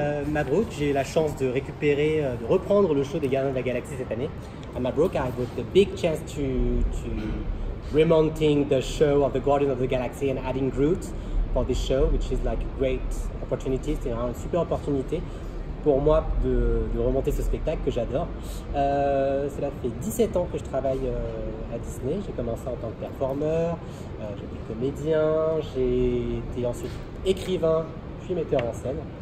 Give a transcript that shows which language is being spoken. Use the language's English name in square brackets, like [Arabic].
[French] Mabrouk, j'ai eu la chance de récupérer, de reprendre le show des Gardiens de la Galaxie cette année. [English] À Mabrouk, I got the big chance to remounting the show of the Guardians of the Galaxy and adding Groot for this show, which is like a great opportunity. [French] C'est une super opportunité pour moi de remonter ce spectacle que j'adore. Cela fait 17 ans que je travaille à Disney. J'ai commencé en tant que performeur, j'étais comédien, j'ai été ensuite écrivain, puis metteur en scène.